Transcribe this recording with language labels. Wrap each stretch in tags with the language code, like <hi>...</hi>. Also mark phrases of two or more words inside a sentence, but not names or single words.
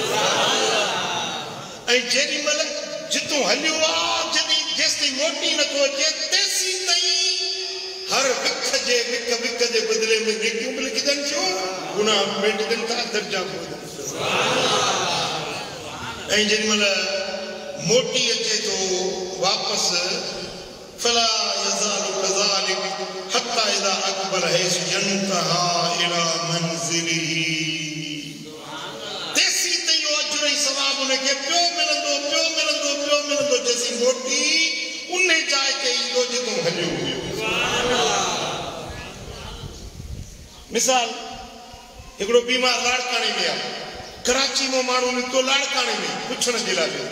<sd>ऐं जेॾी महिल जितो हलियो आहे जेसिताईं मोटी नथो अचे तेसी ताईं हर विख जे बदिले में नेकियूं बि लिखजनि थियूं, गुनाह मेटजनि था, दर्जा वधनि। ऐं जेॾी महिल मोटी अचे थो वापसि</sd> <ar>فلا يزال كذلك حتى إذا أقبل حيث ينتهي إلى منزله.</ar> <sd>तेसी ताईं अजुर ऐं सवाब उनखे पियो मिलंदो जेसी मोटी उन जाइ ते ईंदो जितो हलियो हुयो। मिसाल हिकिड़ो बीमार लाड़काने में आहे, कराची में माण्हू निकितो लाड़काने में पुछण जे लाइ वियो।</sd>